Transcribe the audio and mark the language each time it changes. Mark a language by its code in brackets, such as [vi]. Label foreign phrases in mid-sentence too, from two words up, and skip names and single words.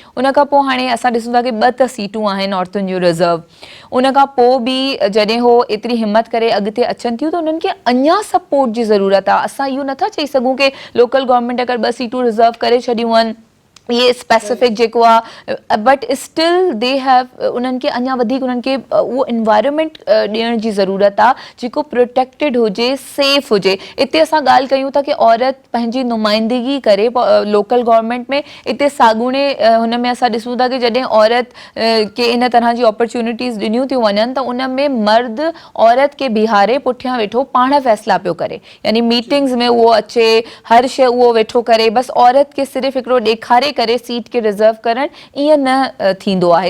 [sd] उन खां पोइ हाणे असां ॾिसूं था कि 2 त सीटूं आहिनि औरतुनि जूं रिज़र्व। उन खां पोइ बि जॾहिं हो एतिरी हिमत करे अॻिते अचनि थियूं त उन्हनि खे अञा सपोर्ट जी ज़रूरत आहे। असां इहो नथा चई सघूं कि [en] local government [sd] अगरि 2 सीटूं रिज़र्व करे छॾियूं आहिनि, ये स्पेसिफिक जेको आहे, [en] but still they have, [sd] उन्हनि खे अञा वधीक उन्हनि खे उहो इन्वायरमेंट ॾियण जी ज़रूरत आहे जेको प्रोटेक्टेड हुजे, सेफ हुजे। इते असां ॻाल्हि कयूं था कि औरत पंहिंजी नुमाइंदगी करे [en] local government [sd] में, इते साॻूणे हुन में असां ॾिसूं था कि जॾहिं औरत खे इन तरह जी अपॉर्चुनिटीज़ ॾिनियूं थियूं वञनि त उन में मर्द औरत खे बीहारे पुठियां वेठो पाण फ़ैसिला पियो करे, यानी मीटिंग्स में उहो अचे, हर शइ उहो वेठो करे, बसि औरत खे सिर्फ़ु हिकिड़ो ॾेखारे करे सीट खे रिज़र्व करणु ईअं न थींदो आहे।